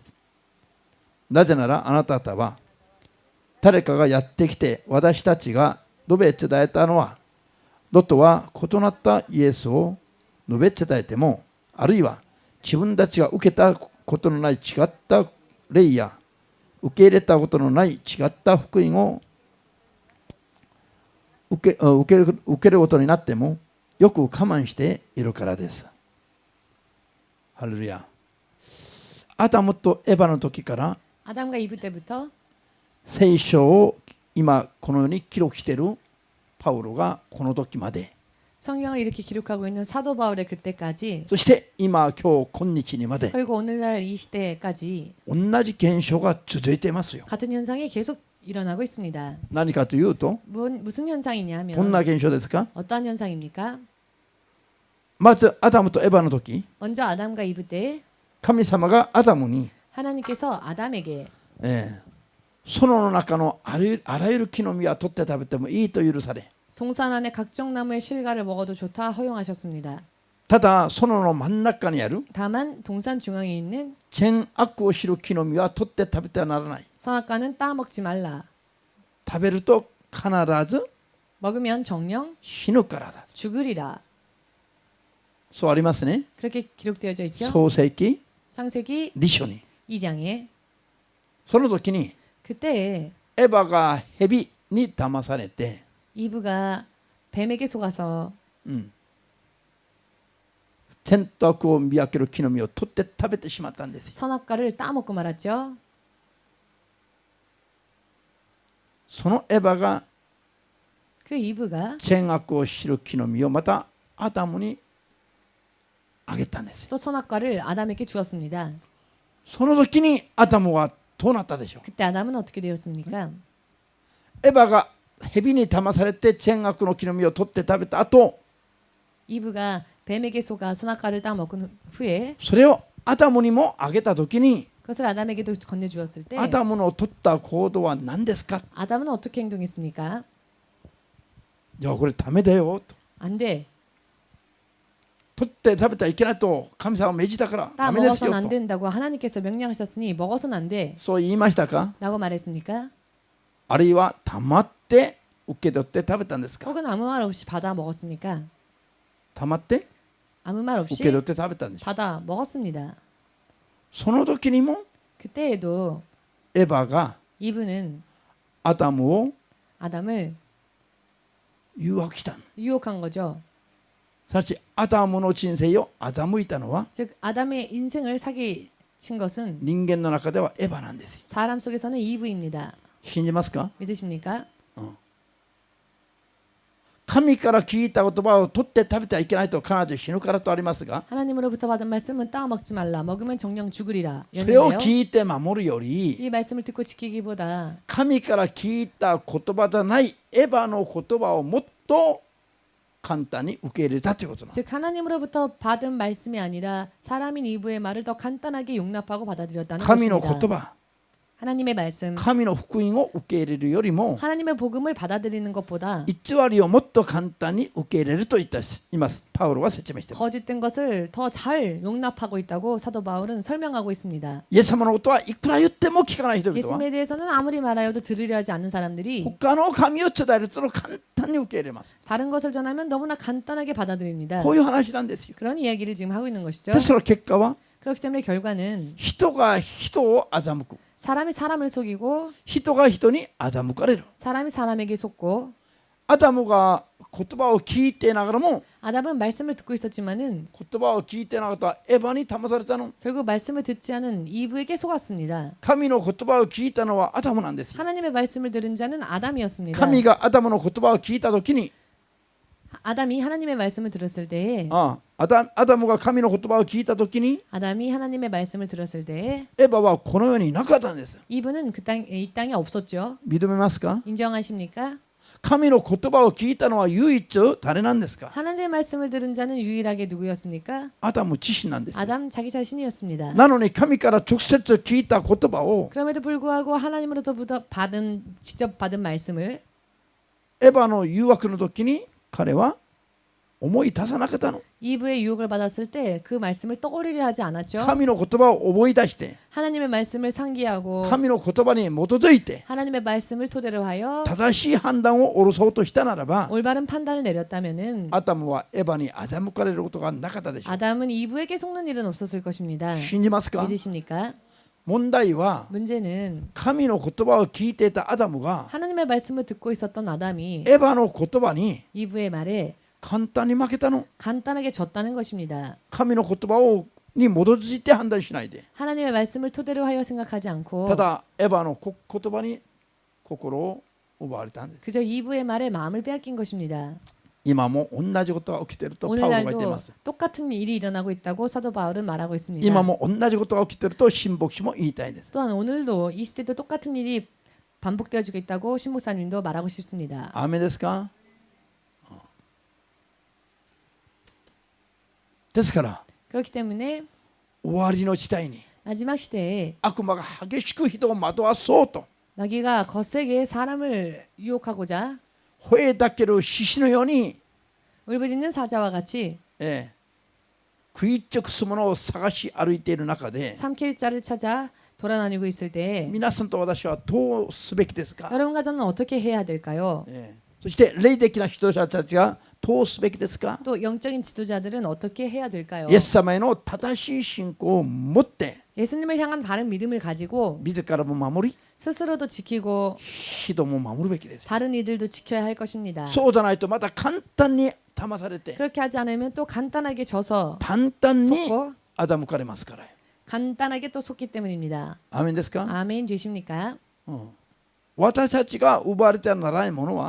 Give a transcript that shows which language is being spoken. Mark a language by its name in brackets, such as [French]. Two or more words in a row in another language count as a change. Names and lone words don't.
[Japanese] なぜならあなた方は誰かがやってきて私たちが述べ伝えたのは、ロトは異なったイエスを述べ伝えても、あるいは自分たちが受けたことのない違った霊や受け入れたことのない違った福音を受けることになってもよく我慢しているからです。ハレルヤ。アダムとエヴァの時から [Korean] 아담과 이브 때부터 [Japanese] 聖書を今このように記録しているパウロがこの時まで [Korean] 성경을 이렇게 기록하고 있는 사도 바울의 그때까지 [Japanese] そして今今日今日にまで [Korean] 그리고 오늘날 이 시대까지 [Japanese] 同じ現象が続いていますよ。 [Korean] 같은 현상이 계속 일어나고 있습니다. [Japanese] 何かというと [Korean] 무슨 현상이냐 [Japanese] どんな [Korean] 하면 [Japanese] 現象ですか。 [Korean] 어떠한 현상입니까? [Japanese] まずアダムとエバの時 [Korean] 먼저 아담과 이브 때 [Japanese] 神様がアダムに、 [Korean] 하나님께서 아담에게 [Japanese] 園の中のあらゆる木の実は取って食べてもいいと許され、 [Korean] 동산 안에 각종 나무의 실과를 먹어도 좋다 허용하셨습니다. [Japanese] ただ園の真ん中にある [Korean] 다만 동산 중앙에 있는 [Japanese] 善悪を知る木の実は取って食べてはならない。 [Korean] 선악과는 따먹지 말라. [Japanese] 食べると必ず [Korean] 먹으면 정령 [Japanese] 死ぬからだ。 [Korean] 죽으리라. [Japanese] そうありますね。 [Korean] 그렇게 기록되어져 있죠. [Japanese] 創世記 [Korean] 창세기 [Japanese] 2章に。 [Korean] 2장에 [Japanese] その時に [Korean] 그때 [Japanese] エヴァが蛇に騙されて、 [Korean] 이브가 뱀에게 속아서 [Japanese] 善と悪を見分ける木の実を取って食べてしまったんですよ。 [Korean] 선악과를 따먹고 말았죠. [Japanese] そのエヴァが [Korean] 그 이브가 [Japanese] 善悪を知る木の実をまたアダムにあげたんですよ。 [Korean] 또 선악과를 아담에게 주었습니다. [Japanese] その時にアダムはどうなったでしょう。 [Korean] 그때 아담은 어떻게 되었습니까? [Japanese] エヴァが蛇に騙されて善悪の木の実を取って食べた後、 [Korean] 이브가 뱀에게 속아 선악과를 따먹은 후에 [Japanese] それをアダムにもあげた時に [Korean] 그것을 아담에게도 건네주었을 때 [Japanese] アダムの取った行動は何ですか。 [Korean] 아담은 어떻게 행동했습니까? [Japanese] いやこれダメだよと、 [Korean] 안 돼. [Japanese] 取って食べてはいけないと神様は命じたからダメですよ [Korean] 먹어서는 안 [Japanese] と、 [Korean] 된다고 하나님께서 명령하셨으니 먹어서는 안 돼. [Japanese] そう言いましたか。 [Korean] 라고 말했습니까? [Japanese] あるいは黙って受け取って食べたんですか。 [Korean] 혹은 아무 말 없이 받아 먹었습니까? [Japanese] 黙って [Korean] 아무 말 [Japanese] 受 [Korean] 없이 [Japanese] け取って食べたんでしょ。 [Korean] 받아 먹었습니다. [Japanese] その時にも [Korean] 그때에도 [Japanese] エヴァが [Korean] 이브는 [Japanese] アダムを [Korean] 아담을 [Japanese] 誘惑した。 [Korean] 유혹한 거죠. [Japanese] すなわちアダムの人生を欺いたのは [Korean] 즉 아담의 인생을 사기친 것은 [Japanese] 人間の中ではエヴァなんですよ。 [Korean] 사람 속에서는 이브입니다. [Japanese] 信じますか。 [Korean] 믿으십니까? [Japanese] 神から聞いた言葉を取って食べてはいけないと彼女死ぬからとありますが、 [Korean] 하나님으로부터 받은 말씀은 따먹지 말라. 먹으면 정령 죽으리라. [Japanese] それを [Korean] 였는데요. [Japanese] 聞いて守るより [Korean] 이 말씀을 듣고 지키기보다 [Japanese] 神から聞いた言葉じゃないエヴァの言葉をもっと簡単に受け入れたということなんです。 [Korean] 즉 하나님으로부터 받은 말씀이 아니라 사람인 이브의 말을 더 간단하게 용납하고 받아들였다는 [Japanese] 神の言 [Korean] 것입니다. [Japanese] 葉、 [Korean] 하나님의 말씀, [Japanese] 神の福音を受け入れるよりも [Korean] 하나님의 복음을 받아들이는 것보다 [Japanese] 偽りをもっと簡単に受け入れると言っています。パウロは説明しています。 [Korean] 거짓된 것을 더 잘 용납하고 있다고 사도 바울은 설명하고 있습니다. [Japanese] イエス様のことはいくら言っても聞かない人々は [Korean] 예수님에 대해서는 아무리 말하여도 들으려 하지 않는 사람들이 [Japanese] 他の神を伝えると簡単に受け入れます。 [Korean] 다른 것을 전하면 너무나 간단하게 받아들입니다. [Japanese] こういう話なんですよ。 [Korean] 그런 이야기를 지금 하고 있는 것이죠. [Japanese] でその結果は [Korean] 그렇기 때문에 결과는 [Japanese] 人が人を欺く、 [Korean] 사람이 사람을 속이고 [Japanese] 人が人に欺かれる。 [Korean] 사람이 사람에게 속고 [Japanese] アダムが言葉を聞いてながらも [Korean] 아담은 말씀을 듣고 있었지만은 [Japanese] 言葉を聞いてなかったエヴァに騙されたの。 [Korean] 결국 말씀을 듣지 않은 이브에게 속았습니다. [Japanese] 神の言葉を聞いたのはアダムなんですよ。 [Korean] 하나님의 말씀을 들은 자는 아담이었습니다. [Japanese] 神がアダムの言葉を聞いたときに、 [Korean] 아담이 하나님의 말씀을 들었을 때에 [Japanese] アダムが神の言葉を聞いたときに [Korean] 아담이 하나님의 말씀을 들었을 때에 [Japanese] エヴァはこの世にいなかったんです。 [Korean] 이브는 이 땅에 없었죠. [Japanese] 認めますか。 [Korean] 인정하십니까? [Japanese] 神の言葉を聞いたのは唯一誰なんですか。 [Korean] 하나님의 말씀을 들은 자는 유일하게 누구였습니까? [Japanese] アダム自身なんですよ。 [Korean] 아담 자기 자신이었습니다. [Japanese] なのに神から直接聞いた言葉を [Korean] 그럼에도 불구하고 하나님으로부터 직접 받은 말씀을 [Japanese] エヴァの誘惑の時に彼は思い出さなかったの。 [Korean] 이브의 유혹을 받았을 때 그 말씀을 떠올리려 하지 않았죠. [Japanese] 神の言葉を思い出して [Korean] 하나님의 말씀을 상기하고 [Japanese] 神の言葉に基づいて [Korean] 하나님의 말씀을 토대로 하여 [Japanese] 正しい判断を下ろそうとしたならば [Korean] 올바른 판단을 내렸다면은 [Japanese] アダムはエヴァに欺かれることがなかったでしょう。 [Korean] 아담은 이브에게 속는 일은 없었을 것입니다. [Japanese] 信じますか。 [Korean] 믿으십니까? [Japanese] 問題は [Korean] 문제는 [Japanese] 神の言葉を聞いていたアダムが [Korean] 하나님의 말씀을 듣고 있었던 아담이 [Japanese] エヴァの言葉に [Korean] 이브의 말에 [Japanese] 簡単に負けたの。 [Korean] 간단하게 졌다는 것입니다. [Japanese] 神の言葉をに基づいて判断しないで、 [Korean] 하나님의 말씀을 토대로 하여 생각하지 않고 [Japanese] ただエヴァの言葉に心を奪われたんです。 [Korean] 그저 이브의 말에 마음을 빼앗긴 것입니다. [Japanese] 今も同じことが起きているとパウロが言ってい [Korean] 오늘날도 [Japanese] ます。 [Korean] 똑같은 일이 일어나고 있다고 사도 바울은 말하고 있습니다. [Japanese] 今も同じことが起きていると新牧師も言いたいです。 [Korean] 또한 오늘도 이 시대도 똑같은 일이 반복되어지고 있다고 신 목사님도 말하고 싶습니다. [Japanese] アーメンですか？ですから [Korean] 그렇기 때문에 [Japanese] 終わりの時代に [Korean] 마지막 시대에 [Japanese] 悪魔が激しく人を惑わそうと [Korean] 마귀가 거세게 사람을 유혹하고자 [Japanese] 吠えたける獅子のように、 [Korean] 울부짖는 사자와 같이 [Japanese] 食い尽くすものを探し歩いている中で [Korean] 삼킬 자를 찾아 돌아다니고 있을 때에 [Japanese] 皆さんと私はどうすべきですか？ [Korean] 여러분과 저는 어떻게 해야 될까요? [Japanese] そして霊的な指導者たちがどうすべきですか？ [Korean] 또 영적인 지도자들은 어떻게 해야 될까요? [Japanese] イエス様への正しい信仰を持って [Korean] 예수님을 향한 바른 믿음을 가지고 [Japanese] 自らも守り [Korean] 스스로도 지키고 [Japanese] 人も守るべきですよ。 [Korean] 다른 이들도 지켜야 할 것입니다. [Japanese] そうじゃないとまた簡単に騙されて [Korean] 그렇게 하지 않으면 또 간단하게 져서 [Japanese] 簡単に [Korean] 속고 [Japanese] 欺かれますから。 [Korean] 간단하게 또 속기 때문입니다. [Japanese] アーメンですか？ [Korean] 아멘 되십니까? [Japanese] 私たちが奪われてはならないものは